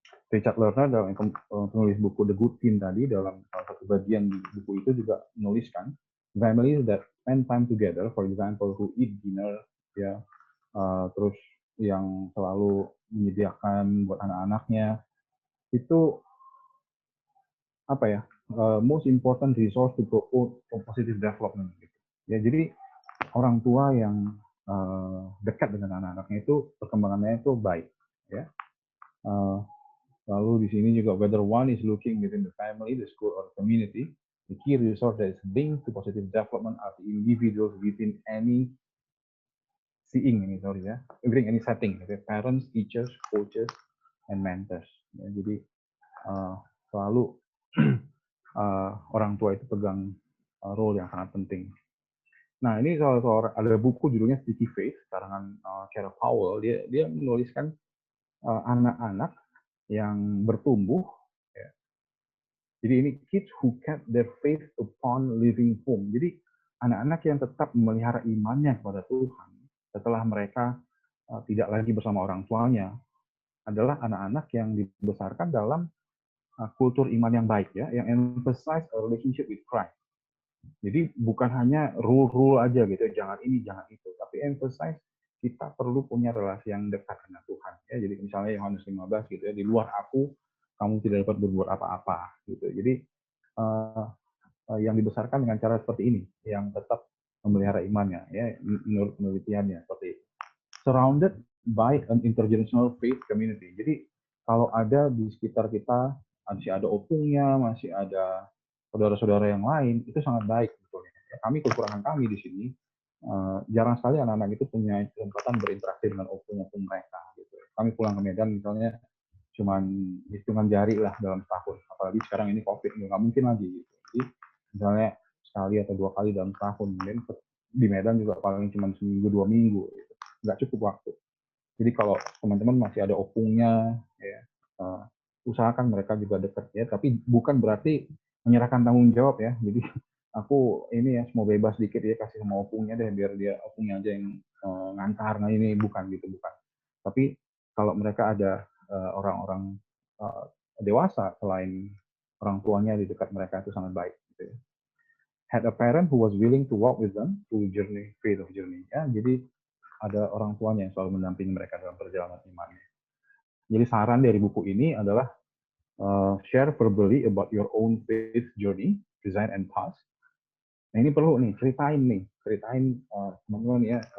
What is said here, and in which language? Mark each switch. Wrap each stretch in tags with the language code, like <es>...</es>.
<id>Richard Lerner dalam penulis buku The Good Team tadi, dalam salah satu bagian di buku itu juga menuliskan</id> <en>families that spend time together, for example, who eat dinner,</en> <id>ya, terus yang selalu menyediakan buat anak-anaknya, itu apa ya,</id> <en>most important resource to promote positive development.</en> <id>Gitu. Ya, jadi orang tua yang dekat dengan anak-anaknya itu perkembangannya itu baik, ya. Lalu di sini juga</id> <en>whether one is looking within the family, the school, or the community, the key resource that is linked to positive development are the individuals within any any setting, gitu. Parents, teachers, coaches, and mentors.</en> <id>Ya, jadi selalu orang tua itu pegang role yang sangat penting. Nah, ini soal ada buku judulnya Sticky Faith, karangan Cara Powell. Dia menuliskan anak-anak yang bertumbuh. Ya. Jadi ini</id> <en>kids who kept their faith upon leaving home.</en> <id>Jadi anak-anak yang tetap memelihara imannya kepada Tuhan setelah mereka tidak lagi bersama orang tuanya adalah anak-anak yang dibesarkan dalam kultur iman yang baik, ya, yang</id> <en>emphasize a relationship with Christ.</en> <id>Jadi bukan hanya rule aja gitu, jangan ini, jangan itu, tapi emphasize kita perlu punya relasi yang dekat dengan Tuhan. Ya, jadi misalnya Yohanes 15 gitu ya, di luar aku kamu tidak dapat berbuat apa-apa gitu. Jadi yang dibesarkan dengan cara seperti ini, yang tetap memelihara imannya, ya, menurut penelitiannya seperti itu.</id> <en>Surrounded by an intergenerational faith community.</en> <id>Jadi kalau ada di sekitar kita masih ada opungnya, masih ada saudara-saudara yang lain, itu sangat baik sebetulnya. Kami kekurangan kami di sini, jarang sekali anak-anak itu punya kesempatan berinteraksi dengan opung-opung mereka. Gitu. Kami pulang ke Medan misalnya cuman hitungan jari lah dalam setahun. Apalagi sekarang ini COVID, nggak mungkin lagi. Gitu. Jadi misalnya sekali atau 2 kali dalam setahun, mungkin di Medan juga paling cuma seminggu 2 minggu. Gitu. Nggak cukup waktu. Jadi kalau teman-teman masih ada opungnya, ya, usahakan mereka juga dekat ya. Tapi bukan berarti menyerahkan tanggung jawab ya. Jadi aku ini ya mau bebas dikit ya, kasih sama opungnya deh biar dia opungnya aja yang ngantar. Nah ini bukan gitu, bukan. Tapi kalau mereka ada orang-orang dewasa selain orang tuanya di dekat mereka itu sangat baik. Gitu ya.</id> <en>Had a parent who was willing to walk with them through faith of journey.</en> <id>Ya, jadi ada orang tuanya yang selalu mendampingi mereka dalam perjalanan imannya. Jadi saran dari buku ini adalah</id> <en>share verbally about your own faith journey, design and path.</en> <id>Nah ini perlu nih, ceritain teman-teman ya.</id>